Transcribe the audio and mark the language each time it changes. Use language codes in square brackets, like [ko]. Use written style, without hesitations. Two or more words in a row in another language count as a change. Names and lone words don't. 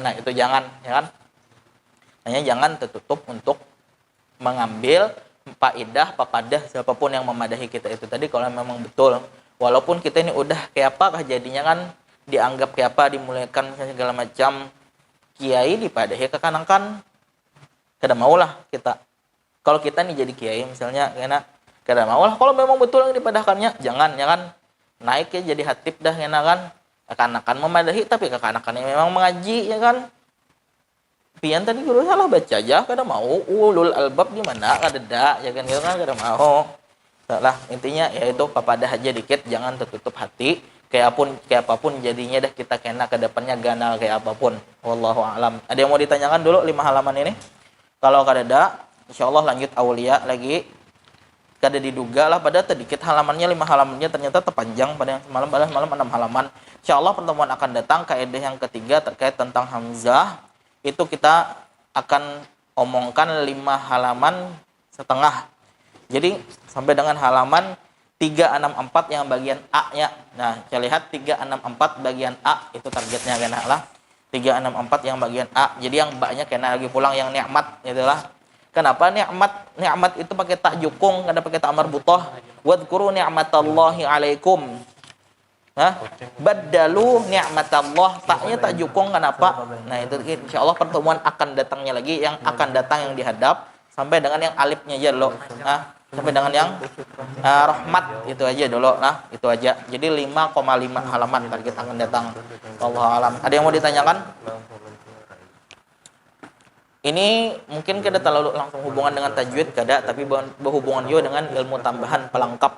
[bjn] Nah, itu jangan ya kan. Hanya jangan tertutup untuk mengambil faedah papadah siapapun yang memadahi kita itu tadi kalau memang betul. Walaupun kita ini udah kayak apa jadinya kan, dianggap kayak apa, dimuliakan segala macam, kiai dipadahi kekanakan kada maulah kita. Kalau kita nih jadi kiai misalnya kena kada maulah kalau memang betul yang dipadahkannya jangan naik ya jadi hatib dah kena kan kekanakan memadahi tapi kekanakannya memang mengaji ya kan. Pian tadi guru salah baca aja kada mau [ar] أولو الألباب [bjn] di mana kada da ya kan gitu kan kada mau. Lah intinya yaitu papadah aja dikit jangan tertutup hati kayak apapun jadinya dah kita kena ke depannya ganal kayak apapun. [ar] والله أعلم. [bjn] Ada yang mau ditanyakan dulu 5 halaman ini? Kalau kada ada insyaallah lanjut aulia lagi. Kada diduga lah pada sedikit halamannya 5 halamannya ternyata terpanjang pada yang semalam 6 halaman. [id] Insyaallah pertemuan akan datang kaidah yang ketiga terkait tentang hamzah. Itu kita akan omongkan 5 halaman setengah. Jadi sampai dengan halaman 364 yang bagian A-nya. Nah, kita lihat 364 bagian A itu targetnya kena lah. 364 yang bagian A. [bjn] Jadi yang B-nya kena lagi pulang yang nikmat itulah. Kenapa nikmat itu pakai tak jukung, kada pakai tak marbutah. [ar] واذكروا نعمة الله عليكم. Hah? بدلوا نعمة الله, [bjn] taknya tak jukung kenapa? [id] Nah, itu insyaallah pertemuan akan datangnya lagi yang akan datang yang dihadap sampai dengan yang alifnya aja dulu. Nah, sampai dengan yang rahmat itu aja dulu. Nah, itu aja. Jadi 5,5 halaman target akan datang. [ar] والله أعلم. [bjn] Ada yang mau ditanyakan? Ini mungkin kada terlalu langsung hubungan dengan tajwid kada, tapi berhubungan juga dengan ilmu tambahan pelengkap.